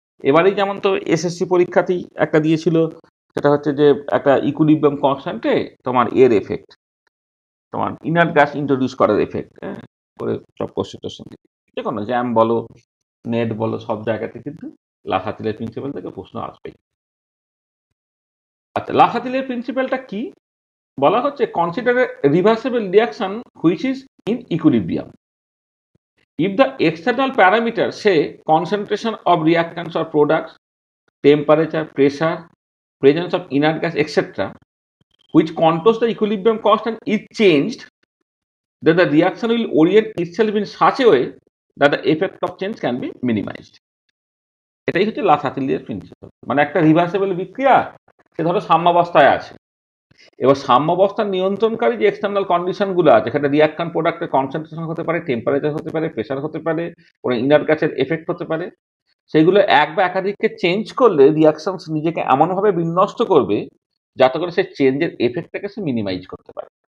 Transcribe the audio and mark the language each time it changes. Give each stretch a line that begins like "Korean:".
Bangla: এবারেই যেমন তো এসএসসি পরীক্ষাতেই একটা দিয়েছিল, সেটা হচ্ছে যে একটা ইকুইলিব্রিয়াম কনস্ট্যান্টে তোমার এর এফেক্ট, তোমার ইনার গ্যাস ইন্ট্রোডিউস করার এফেক্ট করে সব কোশ্চেন টোশ্চেন, যে কোনো জ্যাম বলো নেট বলো সব জায়গাতে কিন্তু লা সাতিলের প্রিন্সিপাল থেকে প্রশ্ন আসবেই। আচ্ছা, লা সাতিলের প্রিন্সিপালটা কি বলা হচ্ছে?
English: Consider a reversible reaction which is in equilibrium if the external parameter say concentration of reactants or products, temperature, pressure, presence of inert gas, etc., which contours the equilibrium constant is changed, then the reaction will orient itself in such a way that the effect of change can be minimized.
Bangla: এটাই হচ্ছে লা সাতিলিয়ার principal. মানে একটা reversible বিক্রিয়া, সে ধরো সাম্যাবস্থায় আছে, এবার সাম্যাবস্থার নিয়ন্ত্রণকারী যে এক্সটার্নাল কন্ডিশন গুলো আছে, সেটা রিয়াকশন প্রোডাক্টের কনসেন্ট্রেশন হতে পারে, টেম্পারেচার হতে পারে, প্রেশার হতে পারে, কোনো ইনার গ্যাসের এফেক্ট হতে পারে, সেগুলো এক বা একাধিককে চেঞ্জ করলে রিয়াকশন নিজেকে এমনভাবে বিন্যস্ত করবে যাতে করে সে চেঞ্জের এফেক্টটাকে সে মিনিমাইজ করতে পারে।